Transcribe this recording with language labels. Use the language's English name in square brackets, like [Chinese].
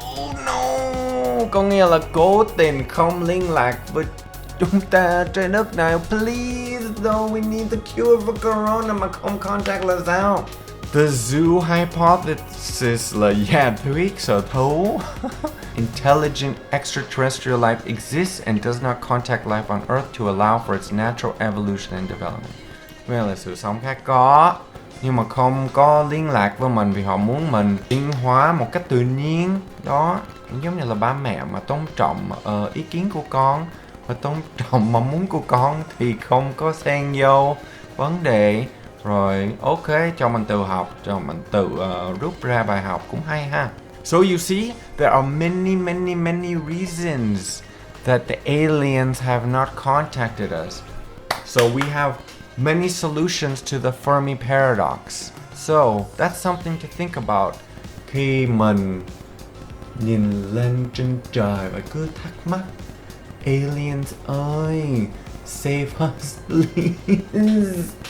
[Vietnamese] Oh no, có nghĩa là cố tình không liên lạc với chúng ta trên đất này. [English] Please though, we need the cure for corona [Vietnamese] mà không contact là sao? [English] The zoo hypothesis [Vietnamese] là giả thuyết sở thú. [English] Intelligent extraterrestrial life exists and does not contact life on Earth to allow for its natural evolution and development. [Vietnamese] Nghĩa là sự sống khác có, nhưng mà không có liên lạc với mình vì họ muốn mình tiến hóa một cách tự nhiên. Đó, giống như là ba mẹ mà tôn trọng ý kiến của con và tôn trọng mong muốn của con thì không có xen vô vấn đề. Rồi, ok, cho mình tự học, cho mình tự rút ra bài học cũng hay ha. [English] So you see, there are many reasons that the aliens have not contacted us. So we have many solutions to the Fermi Paradox. So that's something to think about. [Vietnamese] Khi mình nhìn lên trên trời và cứ thắc mắc, aliens ơi, [English] save us please.